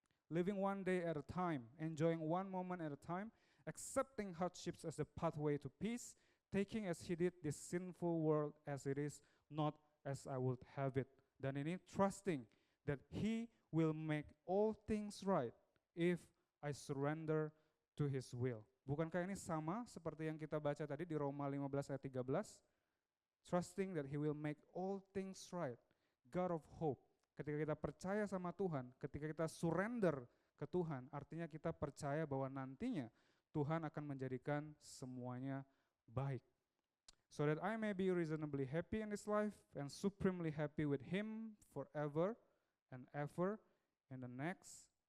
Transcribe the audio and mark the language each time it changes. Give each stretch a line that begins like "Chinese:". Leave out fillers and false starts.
English: Living one day at a time, enjoying one moment at a time, accepting hardships as the pathway to peace, taking as he did this sinful world as it is, not as I would have it.
Indonesian: Dan ini
English: trusting that he will make all things right if I surrender to his will.
Indonesian: Bukankah ini sama seperti yang kita baca tadi di Roma 15 ayat 13?
English: Trusting that he will make all things right. God of hope.
Indonesian: Ketika kita percaya sama Tuhan, ketika kita surrender ke Tuhan, artinya kita percaya bahwa nantinya Tuhan akan menjadikan semuanya baik.
English: So that I may be reasonably happy in this life and supremely happy with him forever and ever in the next.